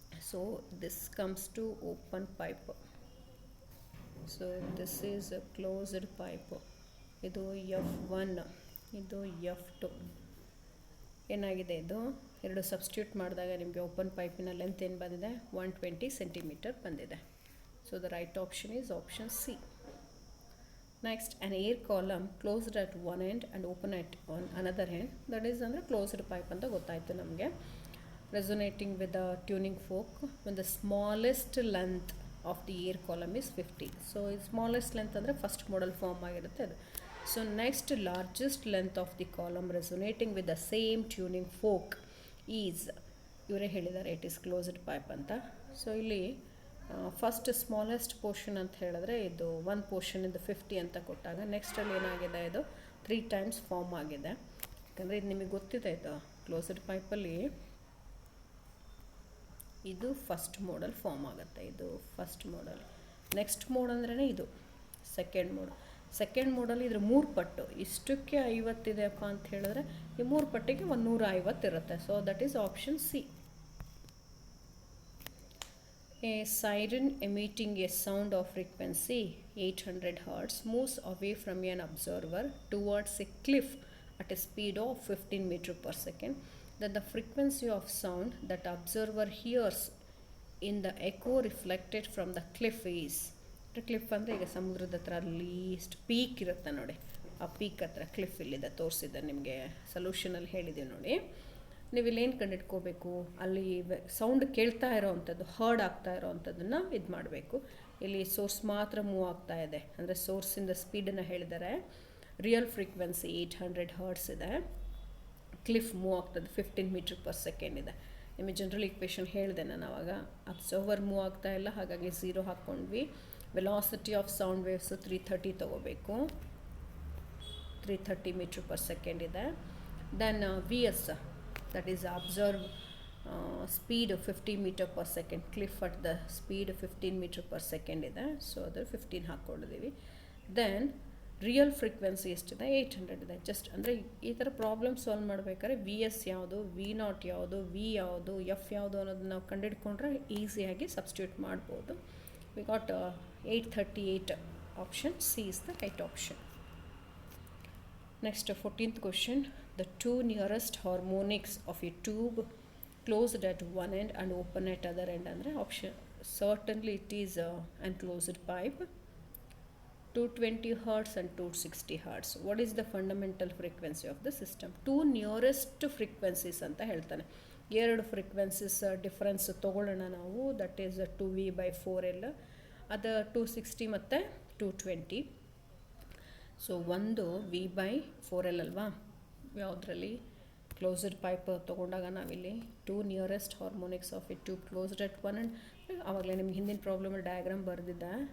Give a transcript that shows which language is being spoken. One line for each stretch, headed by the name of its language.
English: So this comes to open pipe. So this is closed pipe.
Kannada: ಇದು F1, ಇದು F2. ಏನಾಗಿದೆ ಇದು ಎರಡು ಸಬ್ಸ್ಟಿಟ್ಯೂಟ್ ಮಾಡಿದಾಗ ನಿಮಗೆ ಓಪನ್ ಪೈಪಿನ ಲೆಂತ್ ಏನು ಬಂದಿದೆ 120 ಸೆಂಟಿಮೀಟರ್ ಬಂದಿದೆ.
English: So the right option is option C. Next an air column closed at one end and open at on another end, that is
Kannada: ಅಂದರೆ ಕ್ಲೋಸ್ಡ್ ಪೈಪ್ ಅಂತ ಗೊತ್ತಾಯಿತು ನಮಗೆ.
English: resonating with the tuning fork when the smallest length of the air column is 50. So smallest length
Kannada: ಅಂದರೆ first ಮಾಡಲ್ form ಆಗಿರುತ್ತೆ ಅದು.
English: so next largest length of the column resonating with the same tuning fork is,
Kannada: ಇವರೇ ಹೇಳಿದ್ದಾರೆ
English: It is closed pipe ಅಂತ.
Kannada: So ಇಲ್ಲಿ first smallest portion ಅಂತ ಹೇಳಿದ್ರೆ ಇದು ಒಂದು ಪೋರ್ಷನ್ ಇದು 50 ಅಂತ ಕೊಟ್ಟಾಗ ನೆಕ್ಸ್ಟಲ್ಲಿ ಏನಾಗಿದೆ ಇದು 3 ಟೈಮ್ಸ್ ಫಾರ್ಮ್ ಆಗಿದೆ. ಯಾಕಂದರೆ ಇದು ನಿಮಗೆ ಗೊತ್ತಿದೆ, ಇದು ಕ್ಲೋಸ್ಡ್ ಪೈಪಲ್ಲಿ ಇದು ಫಸ್ಟ್ ಮೋಡಲ್ ಫಾರ್ಮ್ ಆಗುತ್ತೆ, ಇದು ಫಸ್ಟ್ ಮೋಡಲ್. ನೆಕ್ಸ್ಟ್ ಮೋಡ್ ಅಂದ್ರೇ ಇದು ಸೆಕೆಂಡ್ ಮೋಡ್. ಸೆಕೆಂಡ್ ಮೋಡಲ್ ಇದ್ರ 3 ಪಟ್ಟು, ಇಷ್ಟಕ್ಕೆ 50 ಇದೆಯಪ್ಪ ಅಂತ ಹೇಳಿದ್ರೆ ಈ 3 ಪಟ್ಟಿಗೆ 150 ಇರುತ್ತೆ.
English: So that is option C. A siren emitting a sound of frequency 800 Hz moves away from an observer towards a cliff at a speed of 15 meters per second. Then the frequency of sound that observer hears in the echo reflected from the cliff is.
Kannada: Cliff ಅಂದರೆ ಈಗ ಸಮುದ್ರದ ಹತ್ರ list peak ಇರುತ್ತೆ ನೋಡಿ, ಆ peak ಹತ್ರ cliff ಇಲ್ಲಿದೆ ತೋರಿಸಿದ್ದೆ ನಿಮಗೆ, ಸೊಲ್ಯೂಷನಲ್ಲಿ ಹೇಳಿದ್ದೀವಿ ನೋಡಿ. ನೀವು ಇಲ್ಲೇನು ಕಂಡಿಡ್ಕೋಬೇಕು, ಅಲ್ಲಿ ಸೌಂಡ್ ಕೇಳ್ತಾ ಇರೋವಂಥದ್ದು ಹರ್ಡ್ ಆಗ್ತಾ ಇರೋವಂಥದ್ದನ್ನು ಇದು ಮಾಡಬೇಕು. ಇಲ್ಲಿ ಸೋರ್ಸ್ ಮಾತ್ರ ಮೂವ್ ಆಗ್ತಾ ಇದೆ, ಅಂದರೆ ಸೋರ್ಸಿಂದ ಸ್ಪೀಡನ್ನು ಹೇಳಿದ್ದಾರೆ. ರಿಯಲ್ ಫ್ರೀಕ್ವೆನ್ಸಿ 800 Hz ಇದೆ, ಕ್ಲಿಫ್ ಮೂವ್ ಆಗ್ತದೆ 15 meters per second ಇದೆ. ನಿಮಗೆ ಜನರಲ್ ಈಕ್ವೇಷನ್ ಹೇಳಿದೆ ನಾನು ಆವಾಗ. ಅಬ್ಸರ್ವರ್ ಮೂವ್ ಆಗ್ತಾ ಇಲ್ಲ, ಹಾಗಾಗಿ 0 ಹಾಕ್ಕೊಂಡ್ವಿ. ವೆಲಾಸಿಟಿ ಆಫ್ ಸೌಂಡ್ ವೇವ್ಸು 330 ತೊಗೋಬೇಕು, 330 meters per second ಇದೆ.
English: Then V S, that is observe speed of 50 meters per second, cliff at the speed 15 meters per second ಇದೆ.
Kannada: ಸೊ ಅದು 15 ಹಾಕ್ಕೊಂಡಿದ್ದೀವಿ. ದೆನ್ ರಿಯಲ್ ಫ್ರೀಕ್ವೆನ್ಸಿ ಎಷ್ಟಿದೆ 800 ಇದೆ. Just ಅಂದರೆ ಈ ಥರ ಪ್ರಾಬ್ಲಮ್ ಸಾಲ್ವ್ ಮಾಡಬೇಕಾದ್ರೆ ವಿ ಎಸ್ ಯಾವುದು, ವಿ ನಾಟ್ ಯಾವುದು, ವಿ ಯಾವುದು, ಎಫ್ ಯಾವುದು ಅನ್ನೋದನ್ನ ನಾವು ಕಂಡುಹಿಡ್ಕೊಂಡ್ರೆ ಈಸಿಯಾಗಿ ಸಬ್ಸ್ಟಿಟ್ಯೂಟ್ ಮಾಡ್ಬೋದು.
English: We got 838. Option C is the right option. Next, 14th question. The two nearest harmonics of a tube closed at one end and open at other end. Andre option certainly it is an closed pipe. 220 Hz and 260 Hz. What is the fundamental frequency of the system? Two nearest frequencies
Kannada: ಅಂತ ಹೇಳ್ತಾನೆ. ಎರಡು frequencies difference ತೊಗೊಳ್ಳೋಣ ನಾವು.
English: that is 2V/4L,
Kannada: ಅದು 260 ಮತ್ತು 220. So ಒಂದು V/4L ಅಲ್ವಾ, ಯಾವುದರಲ್ಲಿ ಕ್ಲೋಸ್ಡ್ ಪೈಪ್ ತೊಗೊಂಡಾಗ ನಾವಿಲ್ಲಿ
English: 2 nearest harmonics of it tube closed at one and,
Kannada: ಆವಾಗಲೇ ನಿಮ್ಗೆ ಹಿಂದಿನ ಪ್ರಾಬ್ಲಮಲ್ಲಿ ಡಯಾಗ್ರಾಮ್ ಬರೆದಿದ್ದೆ.